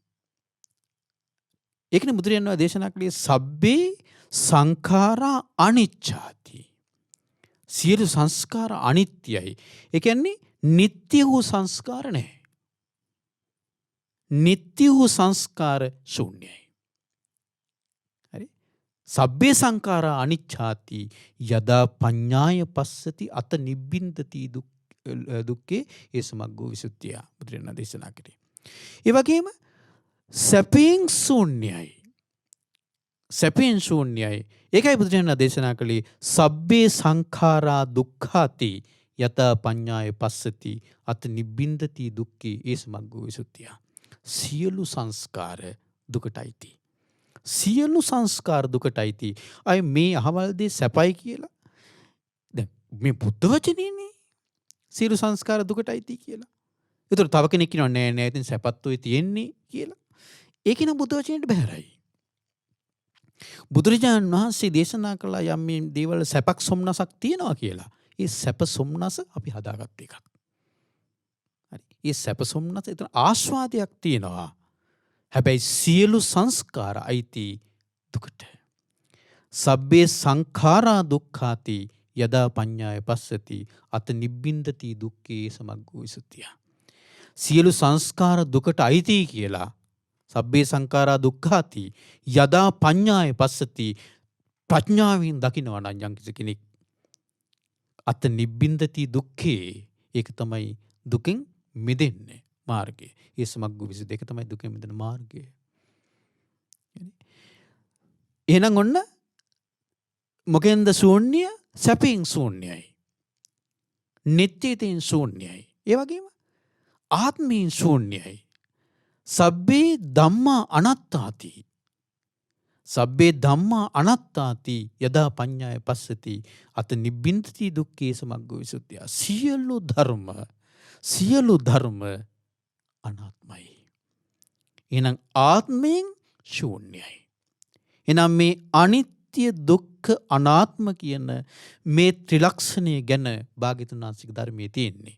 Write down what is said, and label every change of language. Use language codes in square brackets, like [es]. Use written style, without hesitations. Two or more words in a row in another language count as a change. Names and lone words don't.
[si] ඒකනේ බුදුරජාණන් දේශනා කළේ [pi] සබ්බේ සංඛාරා අනිච්ඡාති. [si] සියලු සංස්කාර අනිත්‍යයි. ඒ කියන්නේ නিত্য වූ සංස්කාර නැහැ. නিত্য වූ සංස්කාර ශූන්‍යයි. [pi] හරි සබ්බේ සංඛාරා අනිච්ඡාති යදා පඤ්ඤාය පස්සති අත නිබ්බින්දති දුක්ඛේ ඒ සමග්ගෝ විසුද්ධිය. [si] බුදුරජාණන් දේශනා කළේ. ඒ වගේම සැපෙන් ශූන්‍යයි. සැපෙන් ශූන්‍යයි. ඒකයි බුදුරජාණන් දේශනා කළේ [pi] සබ්බේ සංඛාරා දුක්ඛාති යත පඤ්ඤාය පස්සති අත නිබ්බින්දති දුක්ඛේ ඒ සමග්ගෝ විසුද්ධිය. [si] සියලු සංස්කාර දුකටයිති. සියලු සංස්කාර දුකටයිති. අය මේ අහවල් දේ සැපයි කියලා. දැන් මේ බුද්ධ වචනේනේ සියලු සංස්කාර දුකටයිති කියලා. ඒතර තව කෙනෙක් කියනවා නෑ නෑ ඉතින් සැපත් ඔය තියෙන්නේ කියලා. ඒක නම් බුද්ධ වචනේට බැහැරයි. බුදුරජාණන් වහන්සේ දේශනා කළා යම් මේ දේවල් සැපක් සොම්නසක් තියෙනවා කියලා. ඒ සැප සොම්නස අපි හදාගත්ත එකක්. හරි. ඒ සැප සොම්නස එතන ආස්වාදයක් තියෙනවා. හැබැයි සියලු සංස්කාර අයිති දුකට. [pi] සබ්බේ සංඛාරා දුක්ඛාති යදා පඤ්ඤාය පස්සති අත නිබ්බින්දති දුක්ඛේ සමග්ගෝ විසුද්ධිය. [si] සියලු සංස්කාර දුකට අයිති කියලා [pi] සබ්බේ සංඛාරා දුක්ඛාති යදා පඤ්ඤාය පස්සති [si] ප්‍රඥාවෙන් දකිනවා නම් යම් කිසි කෙනෙක් [pi] අත නිබ්බින්දති දුක්ඛේ [si] ඒක තමයි දුකෙන් මිදෙන්නේ මාර්ගය. [pi] ඒ සමග්ගෝ විසුද්ධිය [si] තමයි දුකෙන් මිදෙන මාර්ගය. එහෙනම් ඔන්න මොකෙන්ද ශූන්‍ය? සැපෙන් ශූන්‍යයි. නිට්ඨියෙන් ශූන්‍යයි. ඒ වගේම ආත්මයෙන් ශූන්‍යයි. [pi] සබ්බේ ධම්මා අනාත්තාති. සබ්බේ ධම්මා අනාත්තාති යදා පඤ්ඤාය පස්සති අත නිබ්බින්දති දුක්ඛේ සමග්ගෝ විසුද්ධිය. [si] සියලු ධර්ම අනාත්මයි. එහෙනම් ආත්මයෙන් ශූන්‍යයි. එහෙනම් මේ අනිත්‍ය දුක්ඛ අනාත්ම කියන මේ ත්‍රිලක්ෂණය ගැන භාග්‍යවතුන් වහන්සේගේ ධර්මයේ තියෙන්නේ.